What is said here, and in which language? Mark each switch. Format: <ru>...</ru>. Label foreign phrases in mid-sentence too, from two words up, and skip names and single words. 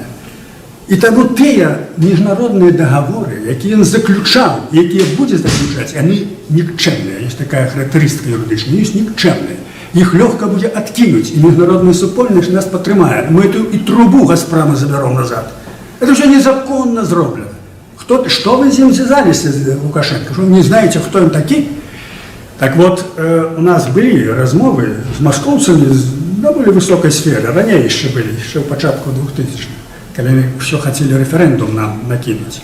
<uk>І тому ті міжнародні договори, які він заключав, які буде заключати, вони нікчемні. Є така характеристика юридична, вони нікчемні. Їх легко буде відкинути, і міжнародний супольник нас підтримає. Ми ту і трубу Газпрома заберемо назад. Це вже незаконно зроблено.</uk> <ru>Что вы с ним связались, Лукашенко? Что вы не знаете, кто он такой? Так вот, у нас были размовы с московцами с довольно высокой сферы, ранее еще были, еще в початку 2000-х, когда они все хотели референдум нам накинуть.</ru>